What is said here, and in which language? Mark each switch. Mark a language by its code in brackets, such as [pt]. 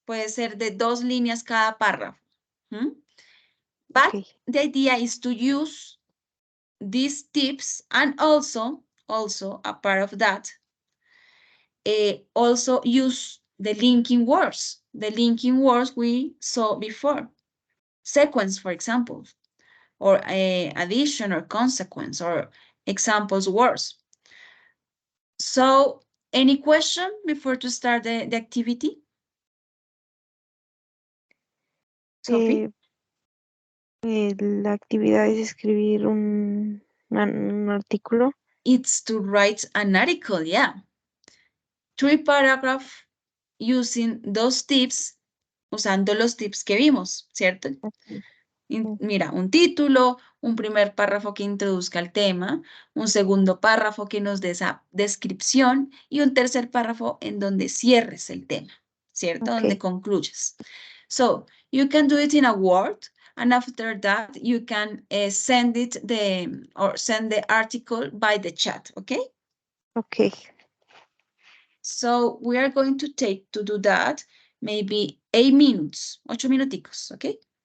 [es] Puede ser de 2 líneas cada párrafo. [en] But the idea is to use these tips, and also a part of that, also use the linking words. The linking words we saw before. Sequence, for example, or addition or consequence, or examples words. So, any question before to start the activity? Sophie? [es] La actividad es escribir un artículo. [en] It's to write an article, yeah. 3 paragraphs using those tips, [es] usando los tips que vimos, ¿cierto? [en] Okay. [es] Mira, un título, un primer párrafo que introduzca el tema, un segundo párrafo que nos dé esa descripción y un tercer párrafo en donde cierres el tema, ¿cierto? [en] Okay. [es] Donde concluyes. [en] So, you can do it in a Word, and after that, you can send the article by the chat, okay? Okay. So we are going to take to do that maybe 8 minutes, 8 minuticos, okay?